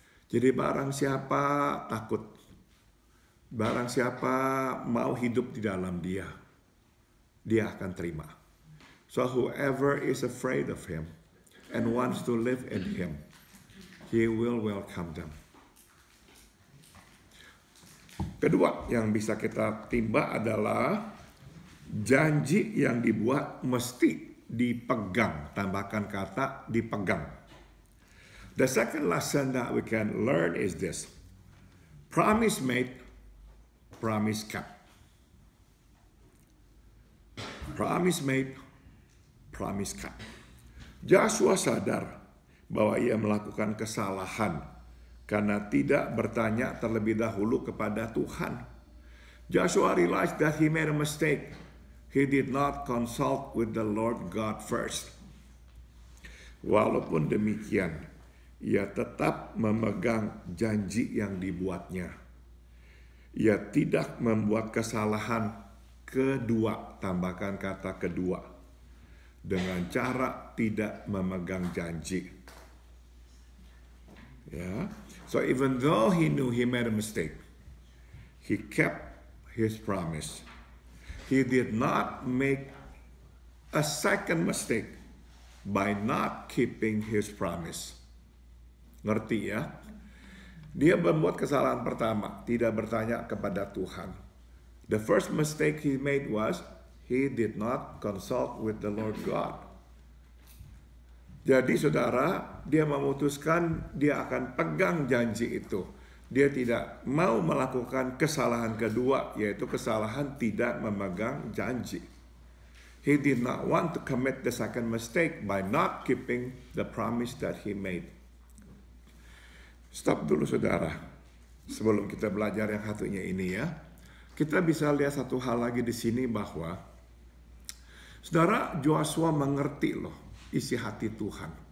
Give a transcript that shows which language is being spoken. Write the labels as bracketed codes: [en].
[id] Jadi barang siapa takut, barang siapa mau hidup di dalam Dia, dia akan terima. [en] So whoever is afraid of him and wants to live in him, he will welcome them. [id] Kedua yang bisa kita timba adalah janji yang dibuat mesti dipegang. Tambahkan kata dipegang. [en] The second lesson that we can learn is this. Promise made, promise kept. Promise made, promise kept. [id] Joshua sadar bahwa ia melakukan kesalahan karena tidak bertanya terlebih dahulu kepada Tuhan. [en] Joshua realized that he made a mistake. He did not consult with the Lord God first. [id] Walaupun demikian, ia tetap memegang janji yang dibuatnya. Ia tidak membuat kesalahan kedua, tambahkan kata kedua, dengan cara tidak memegang janji. [en] Ya, so even though he knew he made a mistake, he kept his promise. He did not make a second mistake by not keeping his promise. [id] Ngerti ya? Dia membuat kesalahan pertama, tidak bertanya kepada Tuhan. [en] The first mistake he made was he did not consult with the Lord God. [id] Jadi saudara, dia memutuskan dia akan pegang janji itu. Dia tidak mau melakukan kesalahan kedua, yaitu kesalahan tidak memegang janji. [en] He did not want to commit the second mistake by not keeping the promise that he made. [id] Stop dulu saudara, sebelum kita belajar yang satunya ini ya. Kita bisa lihat satu hal lagi di sini bahwa saudara, Joshua mengerti loh isi hati Tuhan.